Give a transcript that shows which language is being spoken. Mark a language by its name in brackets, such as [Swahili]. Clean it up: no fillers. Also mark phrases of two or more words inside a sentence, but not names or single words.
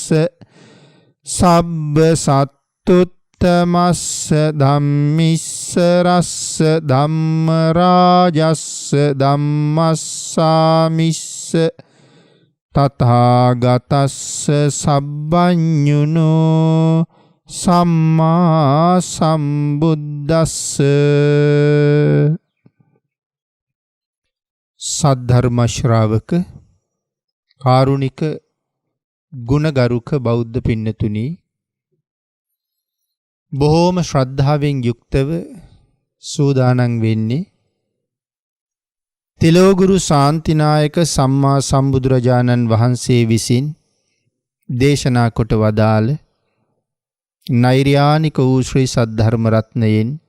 [Pali] සබ්බ සත්තුත්තමස්ස ධම්මිස්සරස්ස ධම්ම රාජස්ස ධම්මස්සාමිස්ස තථාගතස්ස සබ්බඤුනෝ සම්මා සම්බුද්දස්ස [Sinhala] සද්ධර්ම ශ්‍රාවක කාරුණික ගුණගරුක බෞද්ධ පින්නතුනි, බොහෝම ශ්‍රද්ධාවෙන් යුක්තව සූදානම් වෙන්නේ තිලෝගුරු ශාන්තිනායක සම්මා සම්බුදුරජාණන් වහන්සේ විසින් දේශනා කොට වදාළ නෛර්යානික වූ ශ්‍රී සද්ධර්ම රත්නයෙන්